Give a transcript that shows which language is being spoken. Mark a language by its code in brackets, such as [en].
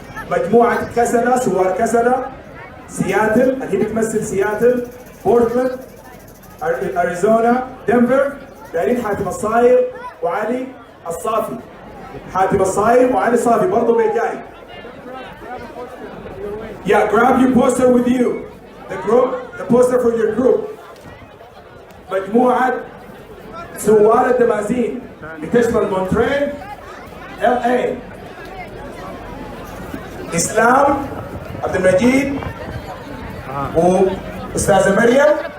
[ar] مجموعة كسلة سوار كسلة سياتل اللي هي بتمثل سياتل، بورتلاند، أريزونا، دنفر. دايرين حاتم الصاير وعلي الصافي. حاتم الصاير وعلي الصافي برضه بجاي. [en] Yeah, grab your poster with you. The poster for your group. [ar] مجموعة سوار الدمازين بتشمل مونتريل، LA. إسلام، عبد المجيد، وأستاذة مريم.